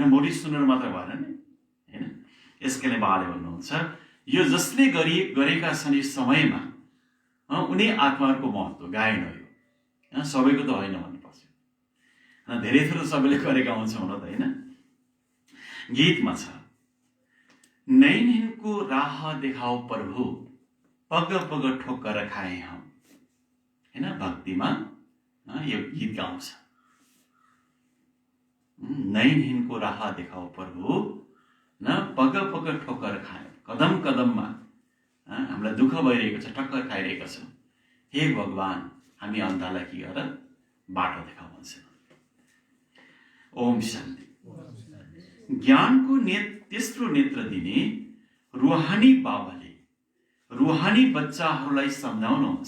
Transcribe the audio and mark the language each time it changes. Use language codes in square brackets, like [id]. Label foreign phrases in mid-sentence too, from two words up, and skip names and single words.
[ne] मोटी सुनेर मात्र भएन नि होइन। यसकारणले बाबाले भन्नुहुन्छ यो जसले गरेका छन् यस समयमा उनी आत्माहरूको महत्त्व गायन हो। यो सबैको त होइन भन्नुपर्छ, धेरै थोरै सबैले गरेका हुन्छौँ होला त होइन। गीतमा छ, [hi] नैनको राह देखाओ प्रभु, पग पग ठोकर खाए हम, [ne] हैन भक्तिमा यो गीत गाउँछ। नैनहीनको राह देखाऊ प्रभु, न पग पग ठोकर खायो, कदम कदममा हामीलाई दुःख भइरहेको छ, ठक्कर खाइरहेको छ, हे भगवान हामी अन्धालाई के गर बाटो देखाऊ भन्छ। ओम शान्ति। ज्ञानको तेस्रो नेत्र दिने रुहानी बाबाले रुहानी बच्चाहरूलाई सम्झाउनुहुन्छ।